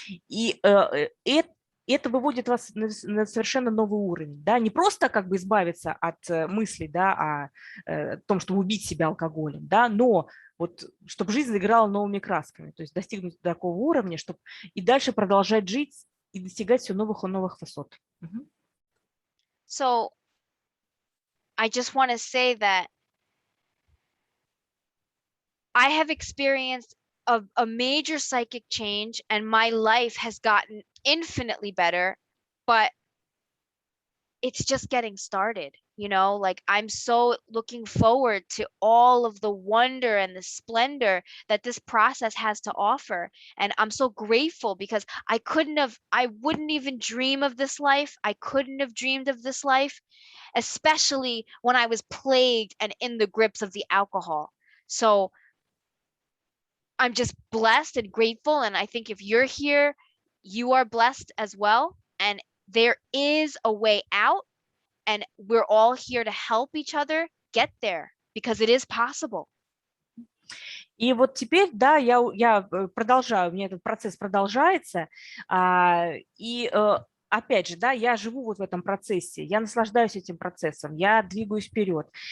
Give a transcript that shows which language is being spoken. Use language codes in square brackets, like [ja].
[ru] И это выводит вас на совершенно новый уровень. Да? Не просто как бы избавиться от мыслей, да, о том, чтобы убить себя алкоголем, да, но вот, чтобы жизнь заиграла новыми красками, то есть достигнуть такого уровня, чтобы и дальше продолжать жить и достигать все новых и новых высот. [en] So, I just want to say that I have experienced a major psychic change and my life has gotten infinitely better, but it's just getting started, you know, like I'm so looking forward to all of the wonder and the splendor that this process has to offer. And I'm so grateful because I wouldn't even dream of this life. I couldn't have dreamed of this life, especially when I was plagued and in the grips of the alcohol. So I'm just blessed and grateful. And I think if you're here, you are blessed as well. And there is a way out. And we're all here to help each other get there because it is possible. [ru] И вот теперь, да, я продолжаю, у меня этот процесс продолжается. И опять же, да, я живу вот в этом процессе, я наслаждаюсь этим процессом, я двигаюсь вперед.